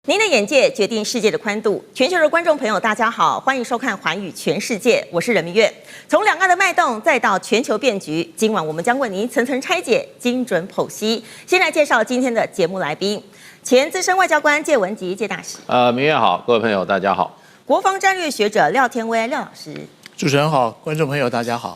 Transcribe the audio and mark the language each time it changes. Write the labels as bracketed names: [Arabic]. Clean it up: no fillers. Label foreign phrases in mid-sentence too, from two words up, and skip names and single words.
[Chinese] 您的眼界決定世界的寬度。全球的觀眾朋友，大家好，歡迎收看《寰宇全世界》，我是任明月。從兩岸的脈動，再到全球變局，今晚我們將為您層層拆解，精準剖析。先來介紹今天的節目來賓：前資深外交官介文汲介大使。明月好，各位朋友大家好。國防戰略學者廖天威廖老師。主持人好，觀眾朋友大家好。